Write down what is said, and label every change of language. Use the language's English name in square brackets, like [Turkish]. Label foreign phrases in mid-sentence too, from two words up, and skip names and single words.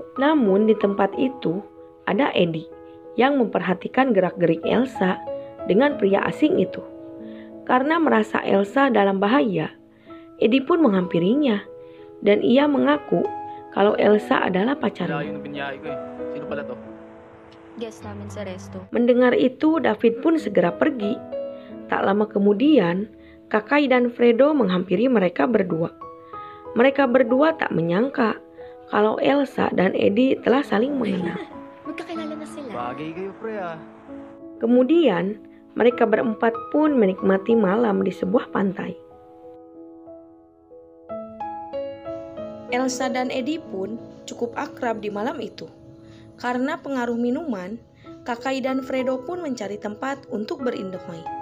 [Indonesian] Namun di tempat itu ada Eddie yang memperhatikan gerak-gerik Elsa dengan pria asing itu. Karena merasa Elsa dalam bahaya, Eddie pun menghampirinya dan ia mengaku kalau Elsa adalah pacarnya. [Filipino] Yung binyahe ko eh. Sino pala to? Guest namin sa resto. [Indonesian] Mendengar itu, David pun segera pergi. Tak lama kemudian, Kakai dan Fredo menghampiri mereka berdua. Mereka berdua tak menyangka kalau Elsa dan Eddie telah saling mengenal. [Filipino] Magkakilala na sila. Bagay kayo, pre ah. [Indonesian] Kemudian, mereka berempat pun menikmati malam di sebuah pantai. Elsa dan Eddie pun cukup akrab di malam itu. Karena pengaruh minuman, Kakai dan Fredo pun mencari tempat untuk berindomai.